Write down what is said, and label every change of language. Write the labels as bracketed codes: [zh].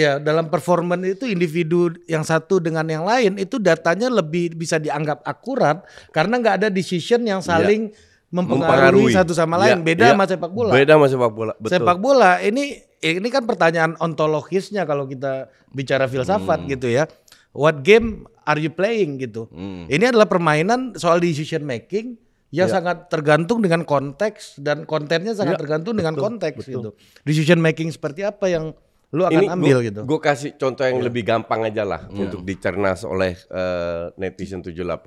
[id] Iya, dalam performance itu individu yang satu dengan yang lain itu datanya lebih bisa dianggap akurat karena nggak ada decision yang saling mempengaruhi satu sama lain. Beda sama sepak bola. Beda sama sepak bola. Betul. Sepak bola ini kan pertanyaan ontologisnya kalau kita bicara filsafat gitu ya. [en] What game are you playing gitu. [id] Ini adalah permainan soal decision making yang sangat tergantung dengan konteks dan kontennya sangat tergantung dengan konteks gitu. Decision making seperti apa yang lu akan ambil gitu. Gue kasih contoh yang lebih gampang aja lah untuk dicerna oleh netizen 78.